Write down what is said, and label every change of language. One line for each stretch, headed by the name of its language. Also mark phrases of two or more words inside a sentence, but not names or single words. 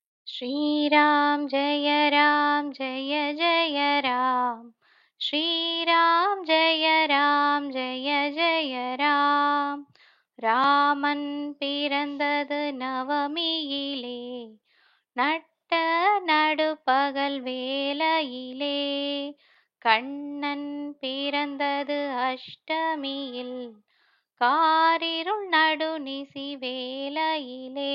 Hindi: श्रीराम जय जय राम। श्रीराम जय जय राम।
Tamil: ராமன் பிறந்தது நவமியிலே, நட்ட நடுப்பகல் வேளையிலே. கண்ணன் பிறந்தது அஷ்டமியில், காரிருள் நடுநிசி வேளையிலே.